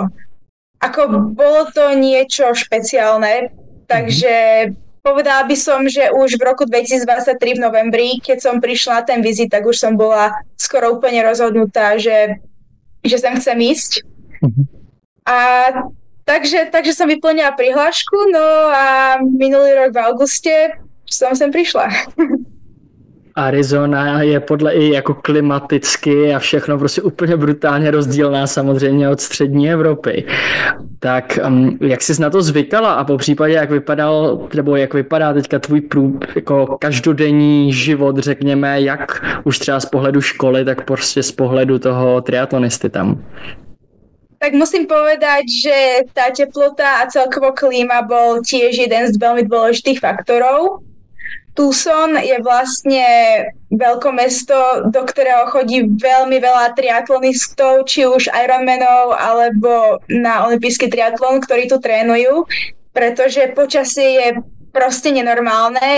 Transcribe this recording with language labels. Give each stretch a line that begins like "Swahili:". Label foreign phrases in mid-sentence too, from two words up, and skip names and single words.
Slovak: Ako bolo to niečo špeciálne, takže povedala by som, že už v roku 2023 v novembri, keď som prišla na ten vizit, tak už som bola skoro úplne rozhodnutá, že sem chcem ísť. A takže som vyplnila prihlášku, no a minulý rok v auguste som sem prišla.
Czech: Arizona je podle i jako klimaticky a všechno prostě úplně brutálně rozdílná samozřejmě od střední Evropy. Tak jak jsi na to zvykala a po případě jak vypadá teďka tvůj jako každodenní život, řekněme, jak už třeba z pohledu školy, tak prostě z pohledu toho triatlonisty tam?
Slovak: Tak musím povedať, že tá teplota a celkovo klíma bol tiež jeden z veľmi dôležitých faktorov. Tucson je vlastne veľkomesto, do ktorého chodí veľmi veľa triatlonistov, či už Ironmanov, alebo na olympijský triatlon, ktorí tu trénujú, pretože počasie je proste nenormálne.